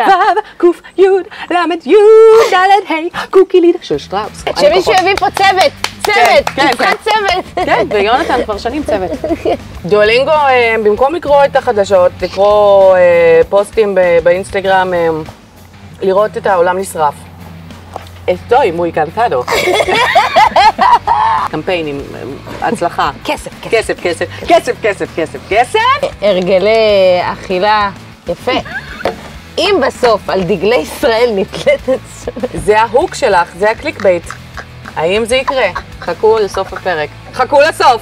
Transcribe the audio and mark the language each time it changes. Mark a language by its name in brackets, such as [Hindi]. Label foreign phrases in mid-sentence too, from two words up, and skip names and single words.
[Hebrew] קוף יוד למד יוד דלת היי קוקי לידה של שטראוס. שמישהו יביא פה צוות. מבחן צוות. כן, ויונתן כבר שנים צוות. דואלינגו, במקום לקרוא את החדשות, לקרוא פוסטים באינסטגרם, לראות את העולם נשרף. [Spanish] Estoy muy cansado. [Hebrew] קמפיינים, הצלחה. כסף. הרגלי אכילה, יפה. אם בסוף על דגלי ישראל נתלת זה ההוק שלך, זה הקליק בייט. האם זה יקרה? חכו לסוף הפרק. חכו לסוף!